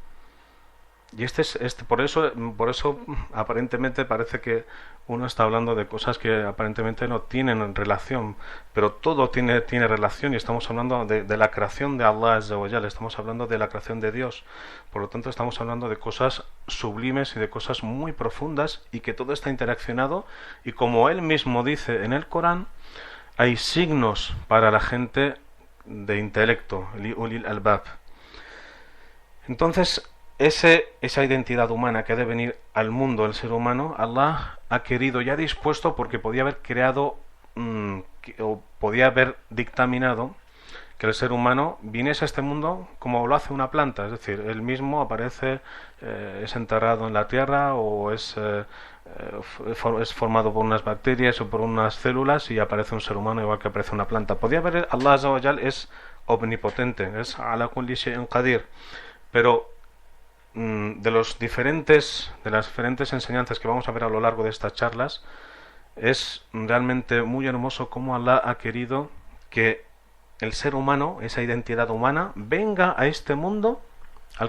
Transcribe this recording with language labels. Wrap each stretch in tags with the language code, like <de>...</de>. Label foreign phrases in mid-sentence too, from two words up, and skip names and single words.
<es>Y por eso aparentemente parece que uno está hablando de cosas que aparentemente no tienen relación, pero todo tiene relación, y estamos hablando de la creación de Allah</es> <ar>عز وجل,</ar> <es>estamos hablando de la creación de Dios. Por lo tanto, estamos hablando de cosas sublimes y de cosas muy profundas, y que todo está interaccionado, y como Él mismo dice en el Corán, hay signos para la gente de intelecto,</es> <ar>أولي الألباب.</ar> <es>Entonces, esa identidad humana que ha de venir al mundo, el ser humano, Allah ha querido y ha dispuesto, porque podía haber creado o podía haber dictaminado que el ser humano viniese a este mundo como lo hace una planta, es decir, él mismo aparece, es enterrado en la tierra, o es formado por unas bacterias o por unas células, y aparece un ser humano igual que aparece una planta. Podía haber, Allah</es> <ar>عز وجل</ar> <es>es omnipotente, es</es> <ar>على كل شيء قدير,</ar> <es>pero de las diferentes enseñanzas que vamos a ver a lo largo de estas charlas, es realmente muy hermoso cómo Allah ha querido que el ser humano, esa identidad humana, venga a este mundo al</es>